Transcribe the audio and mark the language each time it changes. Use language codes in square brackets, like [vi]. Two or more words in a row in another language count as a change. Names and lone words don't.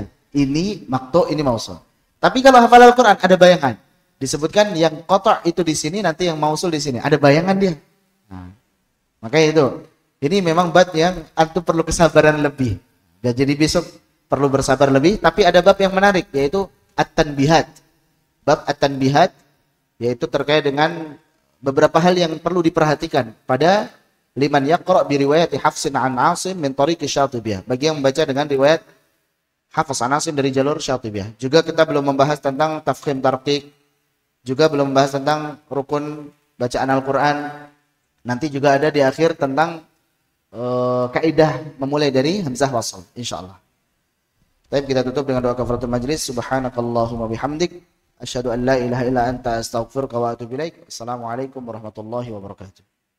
[id] Ini maqtu', ini mausul. Tapi kalau hafal Al-Quran ada bayangan. Disebutkan yang qata' itu di sini, nanti yang mausul di sini. Ada bayangan dia. Nah, makanya itu. Ini memang bab yang antum perlu kesabaran lebih. Dan jadi besok perlu bersabar lebih. Tapi ada bab yang menarik, yaitu at-tanbihat. Bab at-tanbihat, yaitu terkait dengan beberapa hal yang perlu diperhatikan pada [ar] لمن يقرأ برواية حفص عن عاصم من طريق الشاطبية. [id] Bagi yang membaca dengan riwayat Hafs an Asim dari jalur Syatibiyah. Juga kita belum membahas tentang [ar] تفخيم ترقيق. [id] Juga belum membahas tentang rukun bacaan Al-Quran. Nanti juga ada di akhir tentang kaidah memulai dari hamzah wasl, insyaallah. Baik, kita tutup dengan doa [ar] كفارة المجلس. سبحانك اللهم بحمدك أشهد أن لا إله إلا أنت أستغفرك وأتوب إليك. السلام عليكم ورحمة الله وبركاته.